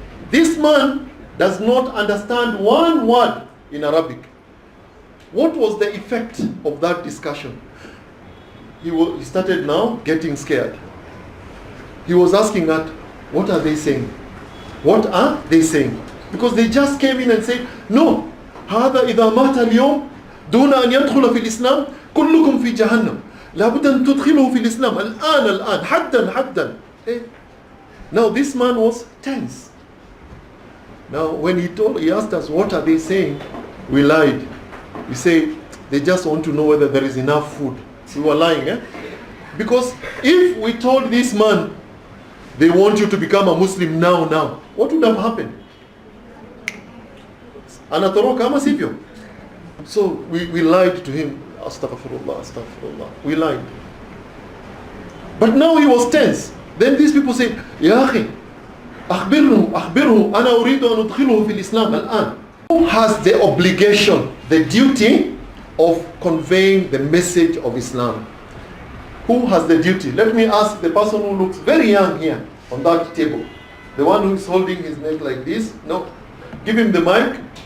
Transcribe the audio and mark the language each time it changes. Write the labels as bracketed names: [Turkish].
[English] This man does not understand one word in Arabic. What was the effect of that discussion? He started now getting scared. He was asking that, what are they saying? What are they saying? Because they just came in and said, no, [Arabic] هذا إذا مات اليوم دون أن يدخل في الإسلام كلكم في جهنم لابد أن تدخله في الإسلام الآن حدا. [English] Now this man was tense. Now when he asked us, what are they saying? We lied. We say, they just want to know whether there is enough food. We were lying, Because if we told this man, they want you to become a Muslim now, what would have happened? [Swahili] Anatoroka ama sivyo? [English] So we lied to him. Astaghfirullah. We lied. But now he was tense. Then these people say, [Arabic] Ya akhi, أخبره أنا أريد أن أدخله في الإسلام الآن. [English] Who has the obligation, the duty of conveying the message of Islam? Who has the duty? Let me ask the person who looks very young here on that table. The one who is holding his neck like this. No, give him the mic.